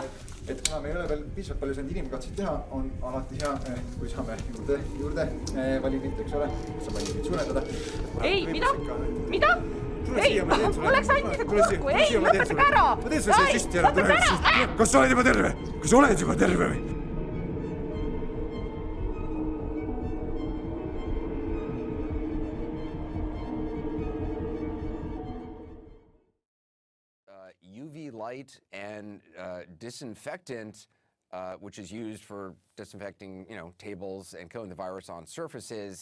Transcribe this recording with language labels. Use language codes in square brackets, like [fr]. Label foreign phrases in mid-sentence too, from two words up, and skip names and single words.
[et] Et kuna me ei ole veel piisavalt palju saanud inimkatseid teha, on alati hea, kui saame juurde valimit, eks ole, saab valimit suurendada. Ei, mida? Mida? Ei, oleks ainult kurku, ei, lõpetage ära! Ma teen sulle see süsti ära, kas sa oled juba terve? Kas sa oled juba terve või? [en] UV light and disinfectant, which is used for disinfecting, tables and killing the virus on surfaces.